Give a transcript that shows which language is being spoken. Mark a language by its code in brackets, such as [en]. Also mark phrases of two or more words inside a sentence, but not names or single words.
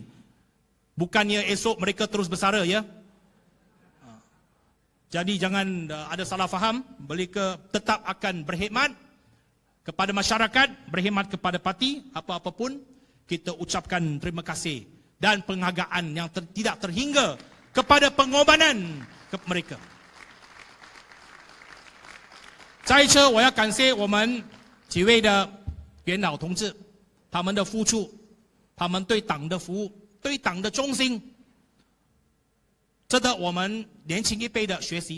[ms] Bukannya esok mereka terus bersara, ya. Jadi jangan ada salah faham. Mereka tetap akan berkhidmat kepada masyarakat, berkhidmat kepada parti, apa-apa pun. Kita ucapkan terima kasih dan penghargaan yang tidak terhingga kepada pengorbanan mereka. [zh] 再一次，我要感谢我们几位的元老同志，他们的付出，他们对党的服务，对党的忠心，值得我们年轻一辈的学习。